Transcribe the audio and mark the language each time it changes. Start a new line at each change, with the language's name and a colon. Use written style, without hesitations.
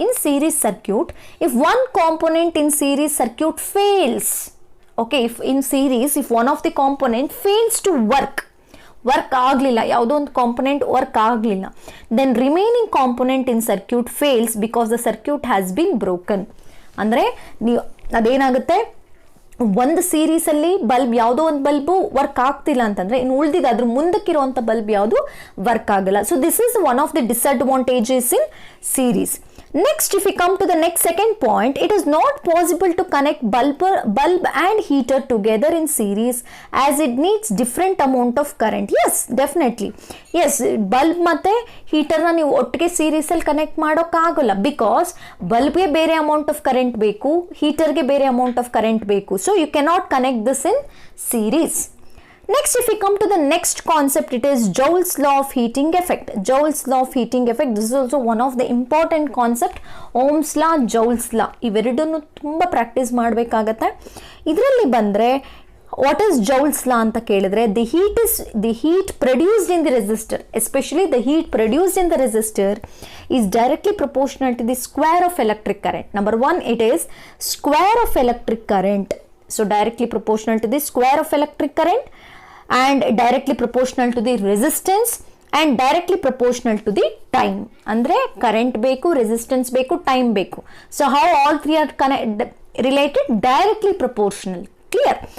English: in series circuit, if one component in series circuit fails, okay, if one of the component fails to
Kannada: work ಆಗಲಿಲ್ಲ, ಯಾವುದೋ ಒಂದು component work ಆಗಲಿಲ್ಲ,
English: Then remaining component in circuit fails because the circuit has been broken.
Kannada: ಅಂದರೆ ನೀವು ಅದೇನಾಗುತ್ತೆ, ಒಂದು ಸೀರೀಸಲ್ಲಿ bulb ಯಾವುದೋ ಒಂದು ಬಲ್ಬು ವರ್ಕ್ ಆಗ್ತಿಲ್ಲ ಅಂತಂದರೆ, ಇನ್ನು ಉಳಿದಿದೆ ಅದ್ರ ಮುಂದಕ್ಕಿರುವಂಥ ಬಲ್ಬ್ ಯಾವುದು ವರ್ಕ್ ಆಗಲ್ಲ.
English: So this is one of the disadvantages in series. Next, if we come to the next second point, it is not possible to connect bulb and heater together in series as it needs different amount of current. Yes, definitely.
Kannada: Yes, bulb ಮತ್ತೆ ಹೀಟರ್ನ ನೀವು ಒಟ್ಟಿಗೆ ಸೀರೀಸಲ್ಲಿ connect ಮಾಡೋಕ್ಕಾಗಲ್ಲ, because ಬಲ್ಬ್ಗೆ ಬೇರೆ amount of current ಬೇಕು, ಹೀಟರ್ಗೆ ಬೇರೆ amount of current ಬೇಕು.
English: So you cannot connect this in series. Next, if we come to the next concept, it is Joule's law of heating effect. Joule's law of heating effect, this is also one of the important concept.
Kannada: Ohm's law, Joule's law, ಇವೆರಡನ್ನು ತುಂಬ practice ಮಾಡಬೇಕಾಗತ್ತೆ. ಇದರಲ್ಲಿ ಬಂದರೆ
English: what is Joule's law
Kannada: ಅಂತ ಕೇಳಿದ್ರೆ,
English: The heat produced in the resistor, especially the heat produced in the resistor is directly proportional to the square of electric current. Number 1, it is square of electric current. So directly proportional to the square of electric current and directly proportional to the resistance and directly proportional to the time.
Kannada: Andre current beku, resistance beku, time beku.
English: So how all three are related? Directly proportional. Clear?